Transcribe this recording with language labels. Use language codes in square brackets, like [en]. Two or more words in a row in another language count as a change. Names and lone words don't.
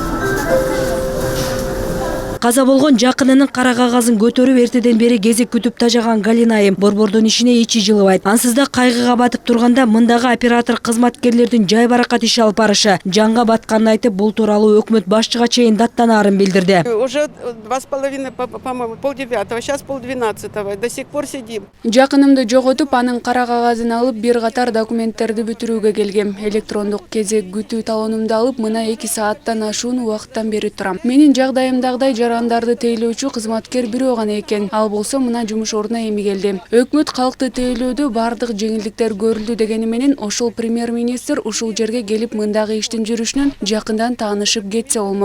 [ky] Каза болгон жакынынын кара кагазын көтөрүп эртеден бери кезек күтүп тажаган Галина айым борбордун ишине ичи жылыбайт. Ансыз да кайгыга батып турганда мындагы оператор кызматкерлердин жай баракат иш алып барышы жанга батканын айтып, бул тууралуу өкмөт башчыга чейин даттанаарын билдирди. [ru] Уже 2:30, по-моему, 8:30, сейчас 11:30, до сих пор сидим. [ky] Жакынымды жоготуп, анын кара кагазын алып, бир катар документтерди бүтүрүүгө келгем. Электрондук кезек күтүү талонумду алып, мына 2 сааттан ашуун убакыттан бери турам. Менин жагдайымдагыдай жарандарды тейлөөчү кызматкер бирөө гана экен. Ал болсо мына жумуш ордуна эми келди. Өкмөт калкты тейлөөдө бардык жеңилдиктер көрүлдү дегени менен ошол премьер-министр ушул жерге келип мындагы иштин жүрүшүнөн жакындан таанышып кетсе болмок.